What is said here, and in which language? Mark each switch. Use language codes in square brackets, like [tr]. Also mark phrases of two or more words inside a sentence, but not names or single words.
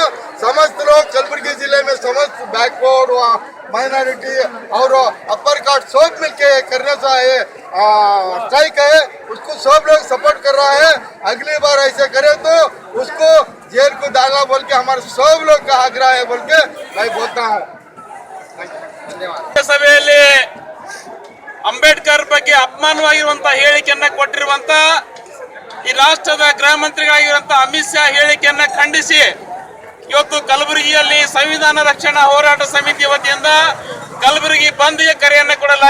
[hi] समस्त लोग कलबुर्गी जिले में समस्त [en] backward minority [hi] और [en] upper caste [hi] सब मिलके करने का ये स्ट्राइक है, उसको सब लोग सपोर्ट कर रहा है। अगली बार ऐसे करे तो उसको जेल को डालना बोल के हमारे सब लोग का आग्रह है बोल के मैं बोलता हूँ। धन्यवाद। [kn] सभೆಯಲ್ಲಿ ಅಂಬೇಡ್ಕರ್ ಬಗ್ಗೆ ಅಪಮಾನವಾಗಿರುವಂತ ಹೇಳಿಕೆಯನ್ನ ಕೊಟ್ಟಿರುವಂತ ಈ ರಾಷ್ಟ್ರದ ಗೃಹ ಮಂತ್ರಿಗಳಾಗಿರುವಂತ ಅಮಿತ್ ಶಾ ಹೇಳಿಕೆಯನ್ನ ಖಂಡಿಸಿ ಇವತ್ತು ಕಲಬುರಗಿಯಲ್ಲಿ ಸಂವಿಧಾನ ರಕ್ಷಣಾ ಹೋರಾಟ ಸಮಿತಿ ವತಿಯಿಂದ ಕಲಬುರಗಿ ಬಂದ್ಗೆ ಕರೆಯನ್ನು ಕೊಡಲಾಗಿದೆ।